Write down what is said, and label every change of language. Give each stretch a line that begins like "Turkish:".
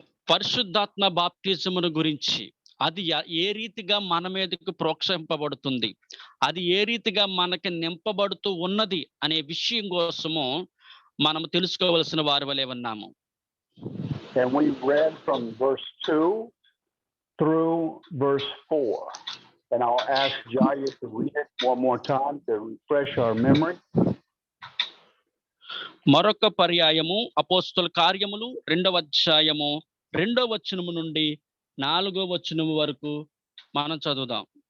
Telugu: పరిశుద్ధాత్మ బాప్తిజమును గురించి అది ఏ రీతిగా మన మీదకు ప్రోత్సహింపబడుతుంది, అది ఏ రీతిగా మనకి నింపబడుతూ ఉన్నది అనే విషయం కోసము మనం తెలుసుకోవలసిన వారి వలె ఉన్నాము.
English: And we read from verse 2 through verse 4. And I'll ask Jaya to read it one more time to refresh our memory.
Telugu: మరొక పర్యాయము అపోస్తలుల కార్యములు 2వ అధ్యాయము 2వ వచనము నుండి 4వ వచనము వరకు మనం చదువుదాం.